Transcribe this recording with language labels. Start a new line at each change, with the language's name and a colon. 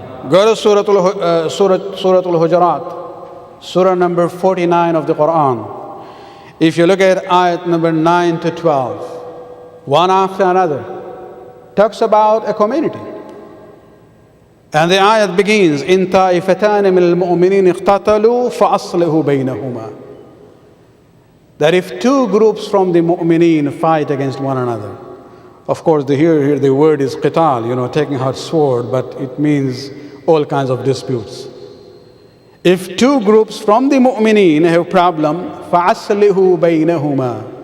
English: Go to Surah Al-Hujurat, Surah number 49 of the Quran. If you look at ayat number 9 to 12, one after another, talks about a community. And the ayat begins,
Arabic: إِن طَائِفَتَانِ مِنَ الْمُؤْمِنِينَ اقْتَتَلُوا فَأَصْلِحُوا بَيْنَهُمَا.
English: That if two groups from the mu'mineen fight against one another, of course here the word is qital, taking out sword, but it means all kinds of disputes. If two groups from the mu'mineen have problem,
Arabic: فَأَصْلِحُوا بَيْنَهُمَا.